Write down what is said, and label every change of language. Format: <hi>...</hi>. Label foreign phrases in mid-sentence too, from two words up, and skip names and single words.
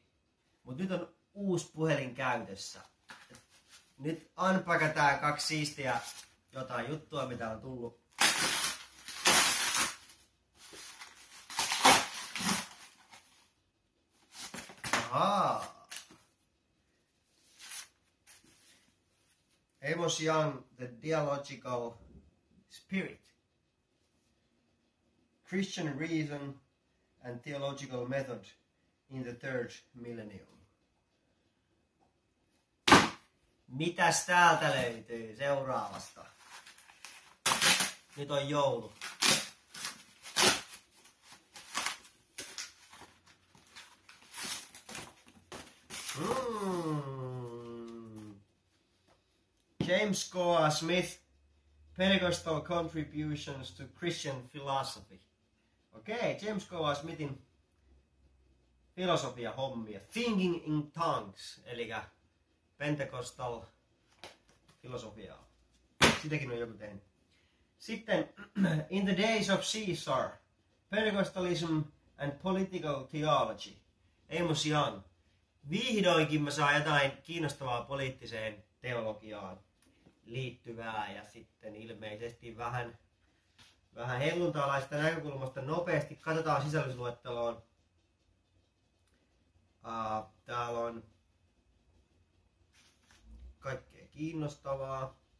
<fi>Mut nyt on uusi puhelin käytössä. Nyt unpackataan 2 siistiä jotain juttua, mitä on tullut. Ahaa. Amos Young, The Dialogical Spirit. Christian Reason and Theological Method in the Third Millennium. Mitäs täältä löytyy seuraavasta? Nyt on joulu. James Goa Smith, Pentecostal Contributions to Christian Philosophy. Okei, James Goa Smithin filosofia-hommia. Thinking in Tongues, eli Pentecostal filosofiaa. Sitäkin on joku tehnyt. Sitten In the Days of Caesar, Pentecostalism and Political Theology. Amos Young. Vihdoinkin mä saan jotain kiinnostavaa poliittiseen teologiaan liittyvää ja sitten ilmeisesti vähän helluntalaisesta näkökulmasta nopeasti katsotaan sisällysluetteloon. Täällä on kaikkea kiinnostavaa.</fi>